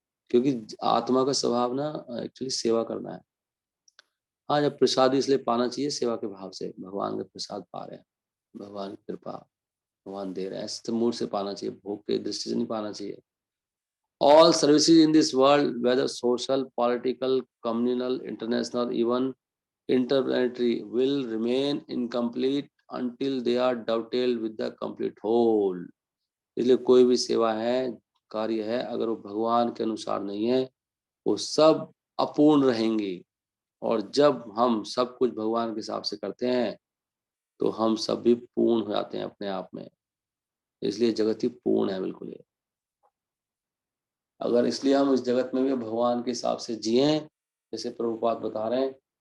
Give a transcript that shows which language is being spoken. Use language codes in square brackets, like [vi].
[hi] क्योंकि आत्मा का स्वभाव ना एक्चुअली सेवा करना है। हाँ, जब प्रसाद इसलिए पाना चाहिए सेवा के भाव से, भगवान के प्रसाद पा रहे हैं, भगवान की कृपा, भगवान दे रहे हैं, ऐसे मूड से पाना चाहिए, भोग के दृष्टि से नहीं पाना चाहिए। [en] All services in this world, whether social, political, communal, international, even interplanetary, will remain incomplete until they are dovetailed with the complete whole। [hi] इसलिए कोई भी सेवा है, कार्य है, अगर वो भगवान के अनुसार नहीं है, वो सब अपूर्ण रहेंगी। और जब हम सब कुछ भगवान के हिसाब से करते हैं तो हम सब भी पूर्ण हो जाते हैं अपने आप में। इसलिए जगत ही पूर्ण है बिल्कुल ये। अगर इसलिए हम इस जगत में भी भगवान के हिसाब से जिए, जैसे प्रभुपाद बता रहे हैं,